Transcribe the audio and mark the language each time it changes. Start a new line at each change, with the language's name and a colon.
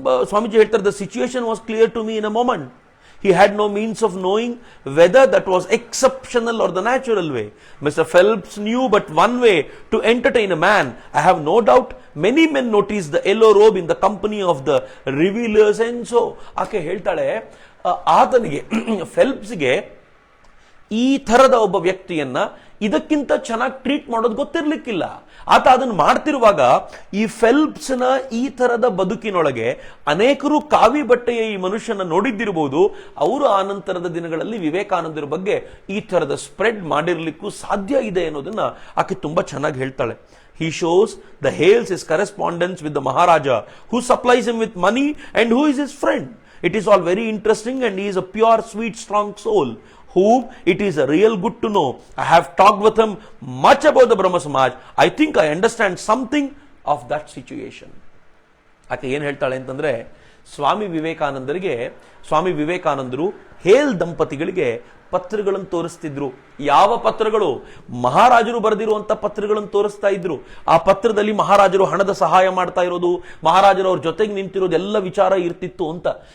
Kannada: ಸ್ವಾಮೀಜಿ ಹೇಳ್ತಾರೆ,
English: The situation was clear to me in a moment. He had no means of knowing whether that was exceptional or the natural way. Mr. Phelps knew but one way to entertain a man. I have no doubt many men noticed the yellow robe in the company of the revelers and so.
Kannada: ಆಕೆ ಹೇಳ್ತಾಳೆ, ಆತನಿಗೆ ಫೆಲ್ಪ್ಸ್ಗೆ ಈ ಥರದ ಒಬ್ಬ ವ್ಯಕ್ತಿಯನ್ನ ಇದಕ್ಕಿಂತ ಚೆನ್ನಾಗಿ treat ಮಾಡೋದು ಗೊತ್ತಿರ್ಲಿಕ್ಕಿಲ್ಲ. ಆತ ಅದನ್ನು ಮಾಡ್ತಿರುವಾಗ ಈ ಫೆಲ್ಪ್ಸ್ನ ಈ ಥರದ ಬದುಕಿನೊಳಗೆ ಅನೇಕರು ಕಾವಿ ಬಟ್ಟೆಯ ಈ ಮನುಷ್ಯನ ನೋಡಿದ್ದಿರಬಹುದು. ಅವರು ಆನಂತರದ ದಿನಗಳಲ್ಲಿ ವಿವೇಕಾನಂದರ ಬಗ್ಗೆ ಈ ಥರದ ಸ್ಪ್ರೆಡ್ ಮಾಡಿರ್ಲಿಕ್ಕೂ ಸಾಧ್ಯ ಇದೆ ಅನ್ನೋದನ್ನ ಆಕೆ ತುಂಬಾ ಚೆನ್ನಾಗಿ ಹೇಳ್ತಾಳೆ.
English: He shows the hails his correspondence with the Maharaja, who supplies him with money and who is his friend. It is all very interesting and he is a pure, sweet, strong soul, whom it is a real good to know. I have talked with him much about the Brahma Samaj. I think I understand something of that situation.
Kannada: ಆಕೆ ಏನು ಹೇಳ್ತಾಳೆ ಅಂತಂದ್ರೆ, ಸ್ವಾಮಿ ವಿವೇಕಾನಂದರು ಹೇಲ್ ದಂಪತಿಗಳಿಗೆ ಪತ್ರಗಳನ್ನು ತೋರಿಸ್ತಿದ್ರು. ಯಾವ ಪತ್ರಗಳು? ಮಹಾರಾಜರು ಬರೆದಿರುವಂತ ಪತ್ರಗಳನ್ನು ತೋರಿಸ್ತಾ ಇದ್ರು. ಆ ಪತ್ರದಲ್ಲಿ ಮಹಾರಾಜರು ಹಣದ ಸಹಾಯ ಮಾಡ್ತಾ ಇರೋದು, ಮಹಾರಾಜರು ಅವ್ರ ಜೊತೆಗೆ ನಿಂತಿರೋದು ಎಲ್ಲ ವಿಚಾರ ಇರ್ತಿತ್ತು ಅಂತ.